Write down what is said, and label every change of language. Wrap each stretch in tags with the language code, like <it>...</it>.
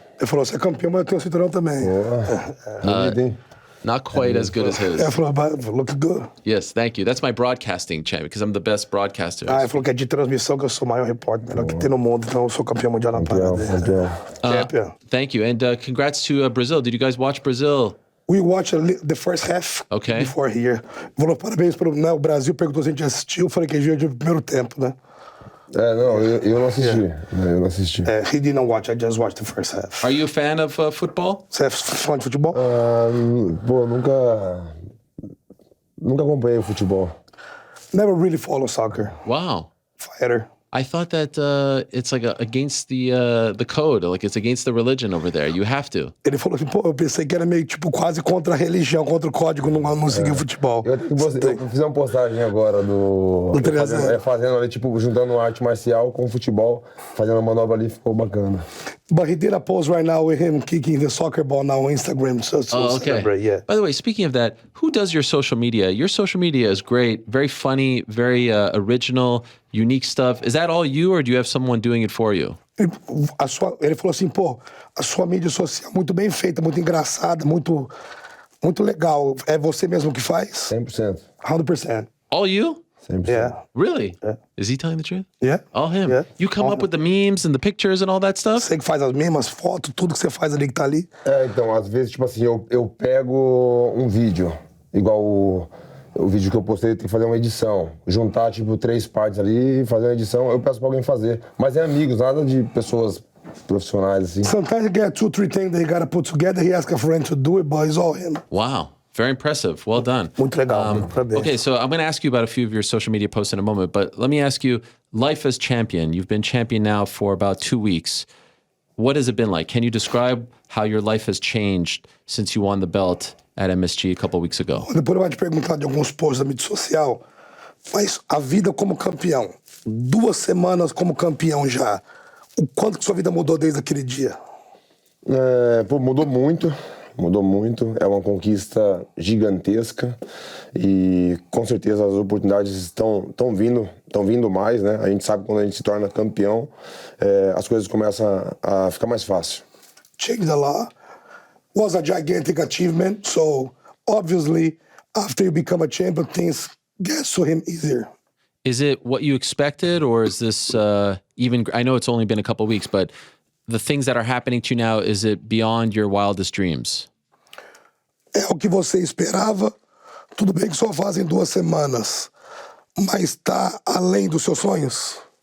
<pt>Ele falou, você é campeão, mas eu tenho um cinturão também. Bonito, hein?</pt> <en>Not quite as good as his.</en> <pt>Ele falou,</pt> <en>look good. Yes, thank you. That's my broadcasting champion because I'm the best broadcaster.</en> <pt>Ele falou que é de transmissão, que eu sou o maior repórter, melhor que tem no mundo, então eu sou campeão mundial na Campeão, parada. campeão.</pt> <en>Champion. Thank you. And congrats to Brazil. Did you guys watch Brazil? We watched the first half before here.</en> <pt>Falou, parabéns pro... Né, o Brasil perguntou se a gente assistiu, eu falei que a gente viu o primeiro tempo, né? Não, eu não assisti. Eu não assisti.</pt> <en>He didn't watch, I just watched the first half. Are you a fan of football?</en> <pt>Você é fã de futebol? Pô, nunca acompanhei o futebol.</pt> <en>Never really follow soccer. Wow. Fighter. I thought that it's like against the code, like it's against the religion over there. You have to.</en> <pt>Ele falou assim, pô, eu pensei que era meio tipo quase contra a religião, contra o código, não seguir o futebol. Eu fiz uma postagem agora do fazendo ali, tipo, juntando arte marcial com futebol, fazendo uma manobra ali, ficou bacana.</pt> <en>But he did a post right now with him kicking the soccer ball now on Instagram. So Okay. celebrate, yeah. By the way, speaking of that, who does your social media? Your social media is great, very funny, very original, unique stuff. Is that all you, or do you have someone doing it for you?</en> <pt>Ele falou assim, pô, a sua mídia social é muito bem feita, muito engraçada, muito legal. É você mesmo que faz? 100%. 100%.</pt> <en>All you? 100%. Yeah. Really? Yeah. Is he telling the truth? Yeah. All him. Yeah. You come up with the memes and the pictures and all that stuff?</en> <pt>Você que faz as mesmas fotos, tudo que você faz ali que tá ali. Então, às vezes, tipo assim, eu pego um vídeo, igual o vídeo que eu postei, tem que fazer uma edição. Juntar, tipo, 3 partes ali, fazer uma edição, eu peço pra alguém fazer. Mas é amigos, nada de pessoas profissionais, assim.</pt> <en>Sometimes you get 2, 3 things that you gotta put together. He asks a friend to do it, but it's all him. Wow. Very impressive. Well done.</en> <pt>Muito legal. Parabéns.</pt> <en>Okay, so I'm going to ask you about a few of your social media posts in a moment, but let me ask you, life as champion, you've been champion now for about 2 weeks. What has it been like? Can you describe how your life has changed since you won the belt at MSG a couple of weeks ago?</en> <pt>Depois eu vou te perguntar de alguns posts da mídia social, mas a vida como campeão, 2 semanas como campeão já, o quanto que sua vida mudou desde aquele dia? Pô, mudou muito, é uma conquista gigantesca e com certeza as oportunidades estão vindo mais, né? A gente sabe que quando a gente se torna campeão, as coisas começam a ficar mais fácil.</pt> <en>Changed a lot. Was a gigantic achievement, so obviously after you become a champion, things get to him easier. Is it what you expected, or is this even, I know it's only been a couple of weeks, but the things that are happening to you now, is it beyond your wildest dreams?</en> <pt>É o que você esperava, tudo bem que só fazem 2 semanas, mas tá além dos seus sonhos?</pt>